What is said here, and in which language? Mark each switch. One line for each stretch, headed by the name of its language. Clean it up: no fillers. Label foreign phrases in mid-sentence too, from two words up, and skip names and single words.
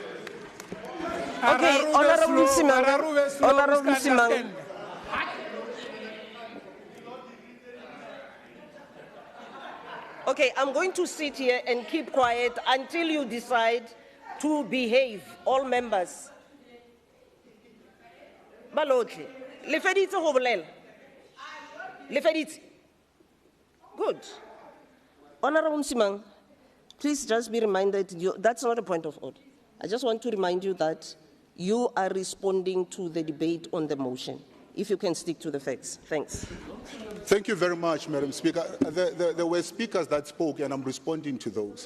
English: Okay, Honourable Msimanga. Honourable Msimanga. Okay, I'm going to sit here and keep quiet until you decide to behave, all members.
Tswana: Balotli, le feditse go bolela. Le feditse.
English: Good. Honourable Msimang, please just be reminded, that's not a point of order. I just want to remind you that you are responding to the debate on the motion. If you can stick to the facts. Thanks. Thank you very much, Madam Speaker. There were speakers that spoke, and I'm responding to those.